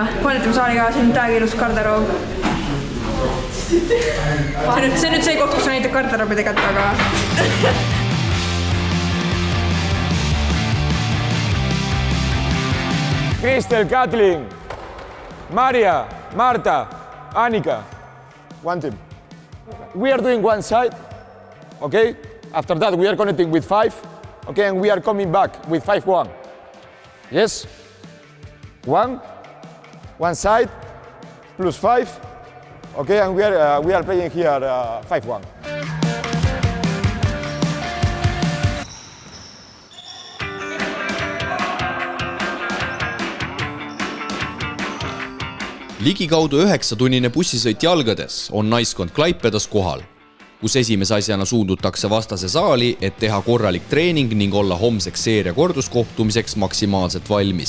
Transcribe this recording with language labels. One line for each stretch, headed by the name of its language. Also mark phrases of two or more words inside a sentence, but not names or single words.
Estonian: Siin on täiega ilus garderoob. See on nüüd see koht, kus sa näitad garderoobi tegelikult, aga... Kristel, Katlin, Maria, Marta, Annika.
English: One team. We are doing one side, okay? After that, we are connecting with 5, okay? And we are coming back with 5-1. Yes? 1 side, plus 5, okay? And we are playing here 5-1.
Estonian: Ligikaudu 9-tunnine bussisõit jalgades on naiskond Klaipedas kohal, kus esimese asjana suundutakse vastase saali, et teha korralik treening ning olla homseks seeria korduskohtumiseks maksimaalselt valmis.